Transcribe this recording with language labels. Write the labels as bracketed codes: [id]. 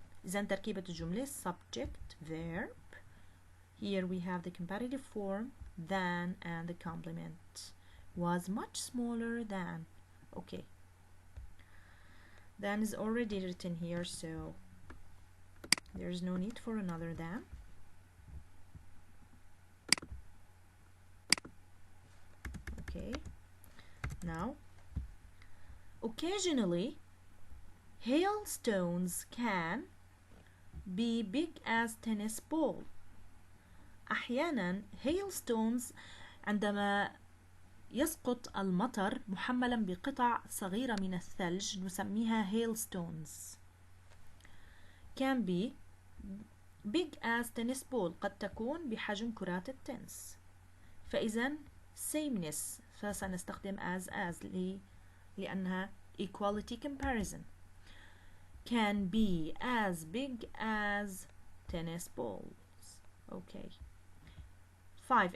[ar] إذن تركيبة الجملة subject verb. [en] Here we have the comparative form than and the complement. Was much smaller than. Okay. Than is already written here, so there's no need for another than. Okay. Now, occasionally, hailstones can be big as tennis ball. [ar] أحيانا hailstones عندما يسقط المطر محملا بقطع صغيرة من الثلج نسميها hailstones. [en] can be big as tennis ball [ar] قد تكون بحجم كرات التنس. فإذا sameness فسنستخدم as لأنها equality comparison. [en] can be as big as tennis balls. Okay. 5.